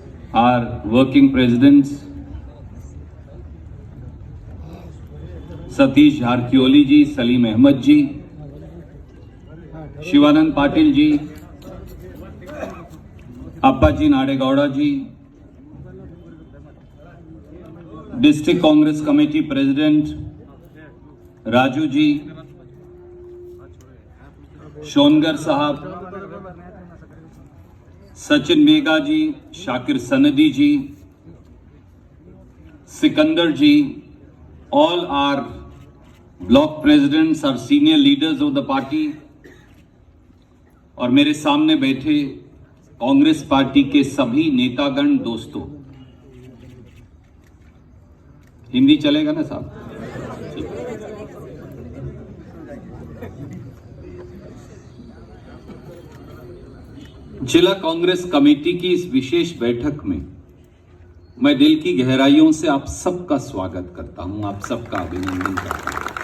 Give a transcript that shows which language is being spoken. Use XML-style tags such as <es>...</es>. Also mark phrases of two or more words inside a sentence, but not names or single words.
<en>our working presidents, Satish Jharkioli ji, Salim Ahmed ji, Shivanand Patil ji, Appaji Nadegowda ji, District Congress Committee President Raju ji, Shongar Sahab, Sachin Megha ji, Shakir Sanadi ji, Sikandar ji, all our block presidents, our senior leaders of the party,</en> <hi>और मेरे सामने बैठे कांग्रेस पार्टी के सभी नेतागण दोस्तों। हिंदी चलेगा ना साहब? जिला कांग्रेस कमेटी की इस विशेष बैठक में मैं दिल की गहराइयों से आप सबका स्वागत करता हूं, आप सबका अभिनंदन करता हूं।</hi>